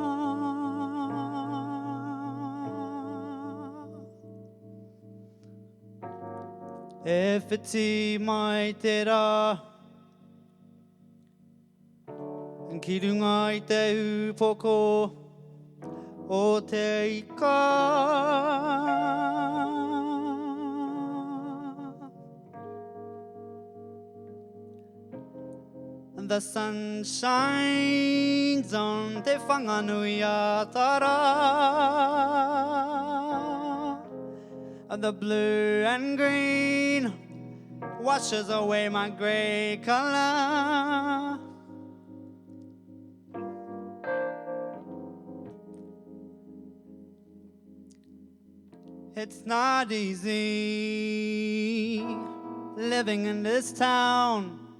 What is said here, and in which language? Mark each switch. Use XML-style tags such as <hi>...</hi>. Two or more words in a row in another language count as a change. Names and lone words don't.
<mi>E whiti mai te rā, ki runga i te upoko o te ika.</mi> <en>The sun shines on te whanganui atara. The blue and green washes away my grey colour. It's not easy living in this town,</en>